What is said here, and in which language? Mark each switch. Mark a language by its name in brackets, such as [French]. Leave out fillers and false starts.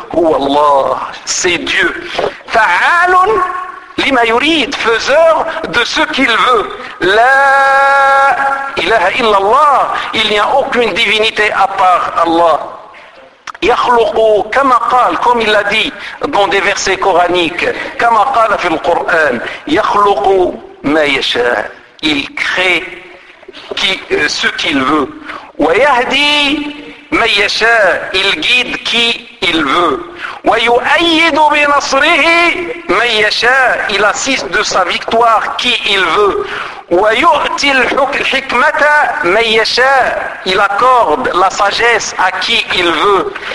[French] Oh Allah, c'est Dieu. [Arabic] Fa'alun lima yurid, [French] faiseur de ce qu'il veut. [Arabic] La ilaha illallah, [French] il n'y a aucune divinité à part Allah. [Arabic] يَخْلُقُ كَمَا قَالَ, [French] comme il l'a dit dans des versets coraniques. [Arabic] كَمَا قَالَ فِي الْقُرْآنِ, يَخْلُقُ مَا يَشَاءُ, [French] il crée ce qu'il veut. [Arabic] ويهدي من يشاء, [French] il guide qui il veut. [Arabic] ويؤيد بنصره من يشاء, [French] il assiste de sa victoire qui il veut. [Arabic] ويؤتي الحكمة من يشاء, [French] il accorde la sagesse à qui il veut.